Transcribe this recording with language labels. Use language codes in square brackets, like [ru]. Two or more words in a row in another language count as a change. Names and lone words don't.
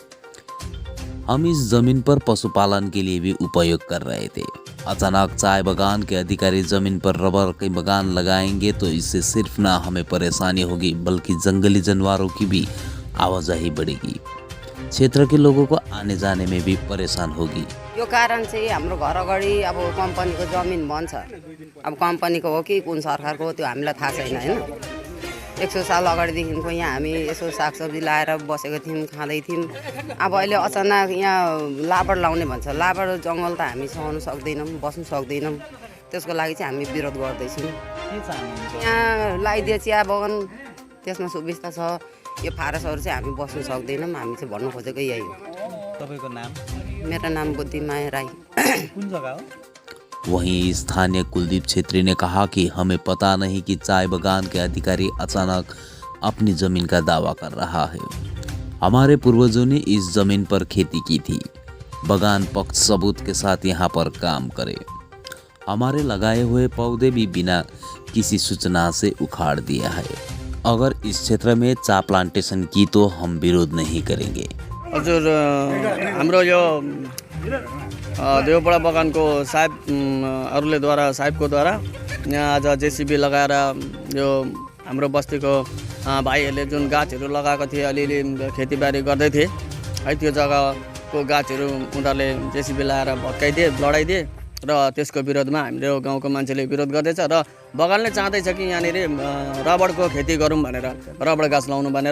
[hi] हम इस जमीन पर पशुपालन के लिए भी उपयोग कर रहे थे। अचानक चाय बागान के अधिकारी जमीन पर रबर के बागान लगाएंगे तो इससे सिर्फ ना हमें परेशानी होगी, बल्कि जंगली जानवरों की भी आवाजाही बढ़ेगी। क्षेत्र के लोगों को आने जाने में भी परेशान होगी। [ne] यो कारण चाहिँ हाम्रो घर अगाडि अब कम्पनीको जमिन बन्छ। अब कम्पनीको हो कि कुन सरकारको हो त्यो हामीलाई थाहा छैन हैन। 100 साल अगाडिदेखिको यहाँ हामी यसो सागसब्जी लाएर बसेको थियौँ, खाँदै थियौँ। अब अहिले अचानक यहाँ लाबर लाउने भन्छ। लाबर जङ्गल त हामी सहनु सक्दैनौँ, बस्नु सक्दैनौँ। त्यसको लागि चाहिँ हामी विरोध गर्दैछौँ। के चाहनुहुन्छ? यहाँ लगाइदिए चिया बगान त्यसमा सुविस्ता छ। यो फारसहरू चाहिँ हामी बस्नु सक्दैनौँ। हामी चाहिँ भन्नु खोजेको यही हो। तपाईँको नाम? मेरो नाम बुद्धिमाया राई। कुन जगह हो? [hi] वहीं स्थानीय कुलदीप छेत्री ने कहा कि हमें पता नहीं कि चाय बागान के अधिकारी अचानक अपनी जमीन का दावा कर रहा है। हमारे पूर्वजों ने इस जमीन पर खेती की थी। बागान पक्ष सबूत के साथ यहाँ पर काम करे। हमारे लगाए हुए पौधे भी बिना किसी सूचना से उखाड़ दिया है। अगर इस क्षेत्र में चा प्लांटेशन की तो हम विरोध नहीं करेंगे। [ne] हजुर, हाम्रो यो देवपडा बगानको साहेबको द्वारा यहाँ आज जेसीबी लगाएर यो हाम्रो बस्तीको भाइहरूले जुन गाछहरू लगाएको थिए, अलिअलि खेतीबारी गर्दै थिए है, त्यो जग्गाको गाछहरू उनीहरूले जेसीबी लगाएर भत्काइदिए, लडाइदिए र त्यसको विरोधमा हाम्रो गाउँको मान्छेले विरोध गर्दैछ र बगानले चाहँदैछ कि यहाँनिर रबरको खेती गरौँ भनेर, रबर गाछ लाउनु भनेर।